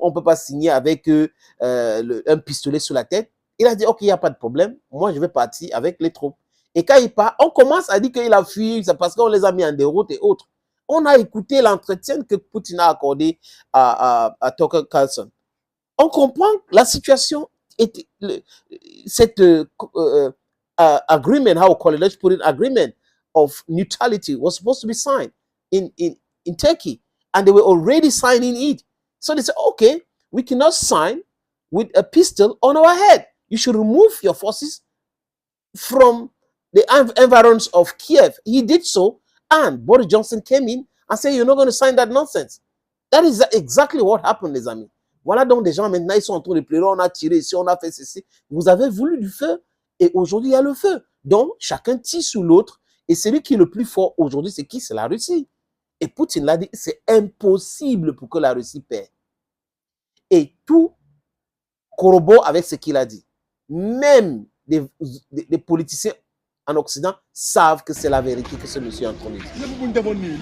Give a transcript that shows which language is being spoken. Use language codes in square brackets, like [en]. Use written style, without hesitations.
[fr] On ne peut pas signer avec un pistolet sur la tête. Il a dit, ok, il n'y a pas de problème, moi je vais partir avec les troupes. Et quand il part, on commence à dire qu'il a fui, c'est parce qu'on les a mis en déroute et autres. On a écouté l'entretien que Poutine a accordé à Tucker Carlson. On comprend la situation, cette [en] agreement, how we call it, let's put it, agreement of neutrality was supposed to be signed in Turkey, and they were already signing it. So they said, okay, we cannot sign with a pistol on our head. You should remove your forces from the environs of Kiev. He did so, and Boris Johnson came in and said, you're not going to sign that nonsense. That is exactly what happened, [fr] les amis. Voilà donc des gens maintenant, ils sont en train de pleurer, on a tiré ici, on a fait ceci. Vous avez voulu du feu et aujourd'hui il y a le feu. Donc chacun tire sur l'autre et celui qui est le plus fort aujourd'hui, c'est qui? C'est la Russie. Et Poutine l'a dit, c'est impossible pour que la Russie perde. Et tout corrobore avec ce qu'il a dit. Même des politiciens en Occident savent que c'est la vérité que ce monsieur est en train de dire.